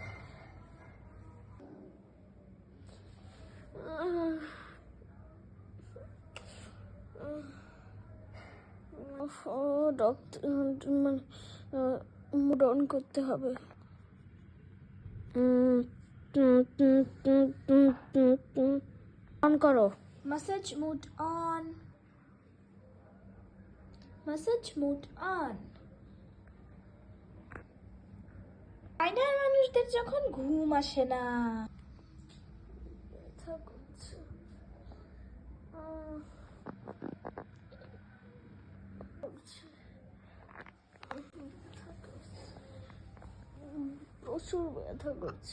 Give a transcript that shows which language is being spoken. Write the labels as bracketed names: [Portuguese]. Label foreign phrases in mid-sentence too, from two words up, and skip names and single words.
[Bangla] ডক্টর মানে [English] mood on [Bangla] করতে হবে। অন করো। [English] Massage mode on. Massage mode on. [Bangla] চায়নার মানুষদের যখন ঘুম আসে না। ব্যথা করছে। প্রচুর ব্যথা করছে।